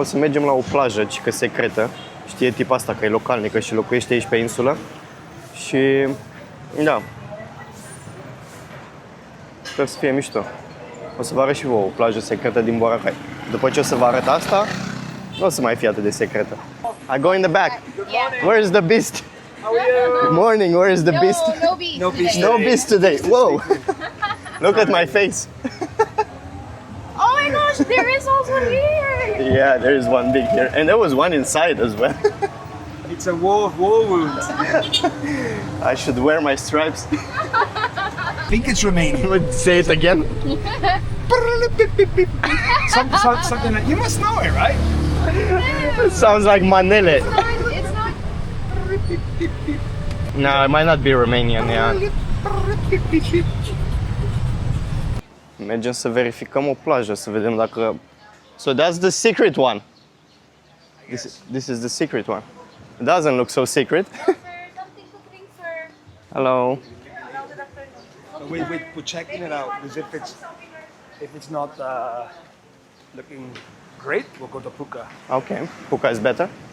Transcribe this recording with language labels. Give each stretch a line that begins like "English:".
Romanian: O să mergem la o plajă, cică secretă. Știe tipa asta că e localnică și locuiește aici pe insulă. Și da, sper să fie mișto. O să vă arăt și vouă o plajă secretă din Boracay. După ce o să vă arăt asta, nu o să mai fie atât de secretă.
English: I go in the back. Where is the beast? Good morning, where is the beast? No beast. No beast today. Whoa! Look at my face. Oh my gosh, there is also here. Yeah, there is one big here. And there was one inside as well. It's a war wound. I should wear my stripes. I think it's Romanian. Say it again. Something like, you must know it, right? It sounds like Manele. It's not. No, it might not be Romanian, yeah.
Romanian: Mergem să verificăm o plajă, să vedem dacă...
English: So that's the secret one. This is the secret one. It doesn't look so secret. Something to drink, sir. Hello. We're checking it out because if it's not looking great, we'll go to Puka. Okay, Puka is better.